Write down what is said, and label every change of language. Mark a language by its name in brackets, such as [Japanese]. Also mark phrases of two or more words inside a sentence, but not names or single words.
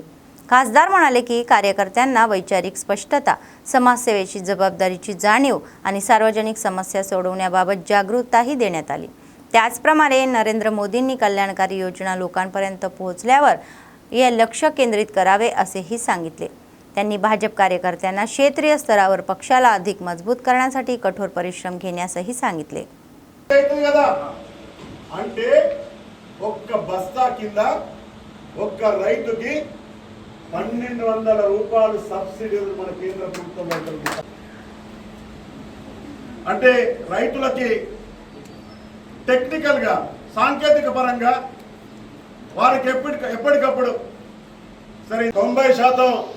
[Marathi] खासदार म्हणाले की कार्यकर्त्यांना वैचारिक स्पष्टता, समाजसेवेची जबाबदारीची जाणीव आणि सार्वजनिक समस्या सोडवण्याबाबत जागरूकताही देण्यात आली. त्याचप्रमाणे नरेंद्र मोदींनी कल्याणकारी योजना लोकांपर्यंत पोहोचल्यावर हे लक्ष केंद्रित करावे असेही सांगितले. त्यांनी भाजप कार्यकर्त्यांना क्षेत्रीय स्तरावर पक्षाला अधिक मजबूत करण्यासाठी कठोर परिश्रम घेण्यासही सांगितले. [Telugu] అంటే ఒక్క బస్తా కింద ఒక్క రైతుకి 1200 రూపాయలు సబ్సిడీలు మన కేంద్ర ప్రభుత్వం ఇస్తుంది. అంటే రైతులకి టెక్నికల్ గా సాంకేతిక పరంగా వారికి ఎప్పటికప్పుడు సరే 90%